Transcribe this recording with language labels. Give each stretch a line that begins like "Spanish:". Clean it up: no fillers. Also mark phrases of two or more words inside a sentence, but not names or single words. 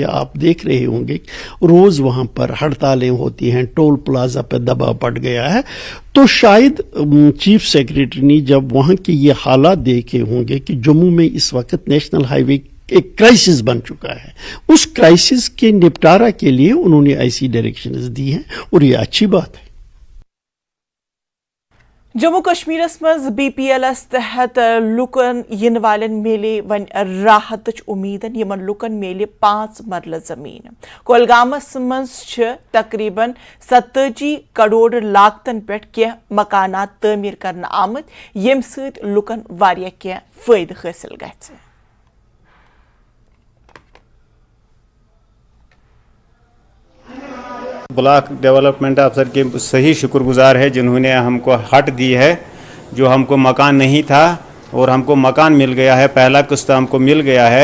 Hindi: आप देख रहे होंगे रोज वहां पर हड़तालें होती हैं,
English: toll plaza
Hindi: पर दबाव पड़ गया है। तो शायद
English: chief secretary
Hindi: ने जब वहां के ये हालात देखे होंगे कि जम्मू में इस वक्त
English: national highway
Hindi: एक क्राइसिस बन चुका है, उस क्राइसिस के निपटारा के लिए उन्होंने ऐसी डायरेक्शंस दी हैं और ये अच्छी बात है।
Kashmiri: जम्मू कश्मीरस मज BPLS तहत लुकन इन वालन मेले वन राहत उम्मीदन यमन लुकन मेले 5 मरल जमीन। कोलगामस मज तकरीबन 87 करोड़ लागतन पे कह मकानात तमीर करना आमद, यम सत लुकन वारिया कह फायद हासिल गछ।
English: block development officer
Hindi: के सही शुक्रगुजार है जिन्होंने हमको हट दी है। जो हमको मकान नहीं था और हमको मकान मिल गया है, पहला किस्त हमको मिल गया है।